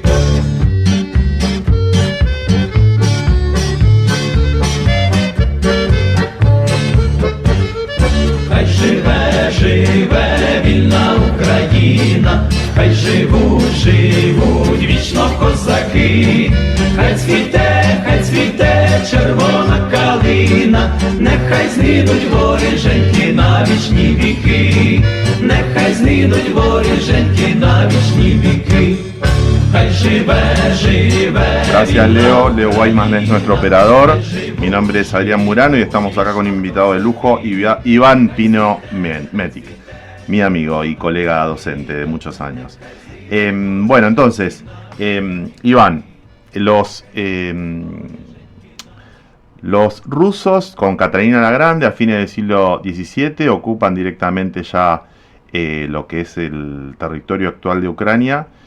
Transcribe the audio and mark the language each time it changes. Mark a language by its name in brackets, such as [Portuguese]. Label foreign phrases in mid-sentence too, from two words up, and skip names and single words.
[Ukrainian] Хай живе, живе вільна Україна, хай живуть вічно козаки, хай цвіте червона калина, нехай змінуть воріженьки на вічні віки, нехай змінуть воріженьки на вічні віки. Хай живе, живе. [Spanish] Gracias, Leo. Leo Guaymas es nuestro operador. Mi nombre es Adrián Murano y estamos acá con un invitado de lujo, Iván Pino Metic, mi amigo y colega docente de muchos años. Bueno, entonces, Iván, los rusos con Catalina la Grande a fines del siglo XVII ocupan directamente ya lo que es el territorio actual de Ucrania.